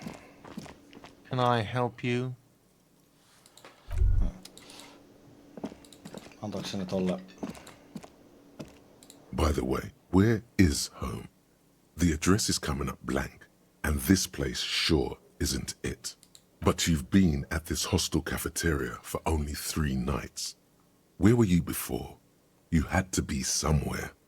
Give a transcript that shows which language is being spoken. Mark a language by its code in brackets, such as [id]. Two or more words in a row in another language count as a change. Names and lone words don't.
[en] Can I help you? [fi] Antoiko se ne tolle? [en] By the way, where is home? The address is coming up blank, and this place sure isn't it. But you've been at this hostel cafeteria for only 3 nights. Where were you before? You had to be somewhere.